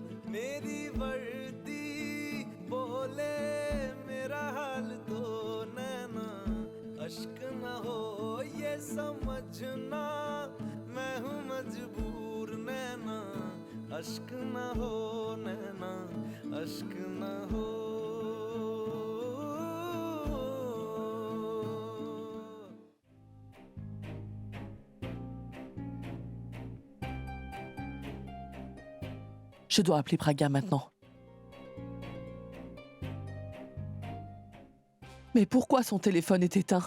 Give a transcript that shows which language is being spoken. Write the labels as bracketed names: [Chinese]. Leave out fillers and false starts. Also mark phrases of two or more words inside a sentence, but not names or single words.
[Hindi] मेरी वर्दी बोले मेरा हाल तो नैना अश्क न हो ये समझना मैं हूँ मजबूर नैना अश्क न हो नैना अश्क न हो [French] Je dois appeler Praga maintenant. Mais pourquoi son téléphone est éteint?